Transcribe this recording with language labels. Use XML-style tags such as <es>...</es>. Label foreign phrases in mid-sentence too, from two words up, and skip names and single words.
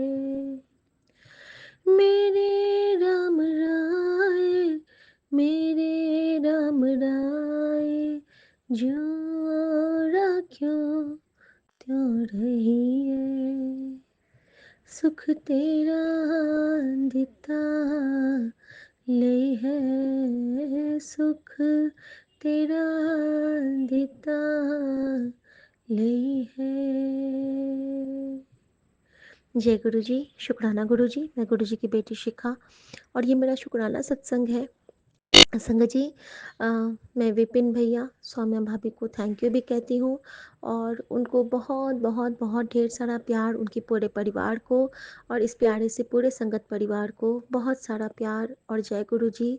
<pa>ਮੇਰੇ ਰਾਮ ਰਾਇ, ਮੇਰੇ ਰਾਮ ਰਾਇ, ਜਿਉਂ ਰਾਖਿਓ ਤਿਉਂ ਰਹੀਏ, ਸੁਖ ਤੇਰਾ ਦਿੱਤਾ ਲਈ ਹੈ, ਸੁਖ ਤੇਰਾ ਦਿੱਤਾ ਲਈ ਹੈ।</pa> <hi>जय गुरु जी। शुक्राना गुरु जी। मैं गुरु जी की बेटी शिखा और ये मेरा शुक्राना सत्संग है। संगत जी, मैं विपिन भैया, सौम्या भाभी को</hi> <en>thank you</en> <hi>भी कहती हूँ और उनको बहुत बहुत बहुत ढेर सारा प्यार, उनके पूरे परिवार को और इस प्यारे से पूरे संगत परिवार को बहुत सारा प्यार और जय गुरु जी।</hi>